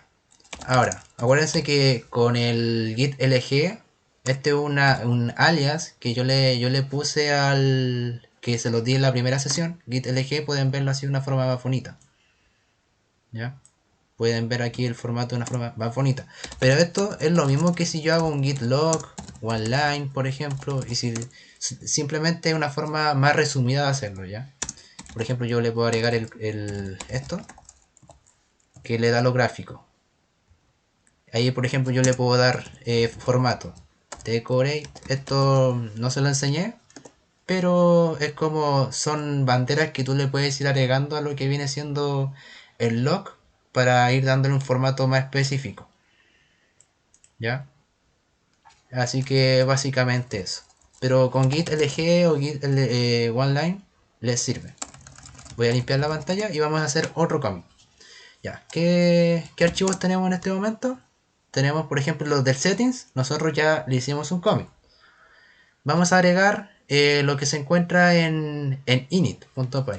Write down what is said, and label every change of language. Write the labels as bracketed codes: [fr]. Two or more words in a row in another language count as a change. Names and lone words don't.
[es] Ahora, acuérdense que con el git lg, este es un alias que yo le puse al... que se lo di en la primera sesión. Git lg pueden verlo así de una forma más bonita. ¿Ya? Pueden ver aquí el formato de una forma más bonita. Pero esto es lo mismo que si yo hago un git log, one line, por ejemplo. Y si simplemente es una forma más resumida de hacerlo, ¿ya? Por ejemplo, yo le puedo agregar esto, que le da lo gráfico. Ahí, por ejemplo, yo le puedo dar formato. Decorate. Esto no se lo enseñé, pero es como son banderas que tú le puedes ir agregando a lo que viene siendo el log para ir dándole un formato más específico. ¿Ya? Así que básicamente eso. Pero con git lg o git oneline les sirve. Voy a limpiar la pantalla y vamos a hacer otro cambio. Ya, ¿qué archivos tenemos en este momento? Tenemos, por ejemplo, los del settings. Nosotros ya le hicimos un commit. Vamos a agregar lo que se encuentra en init.py.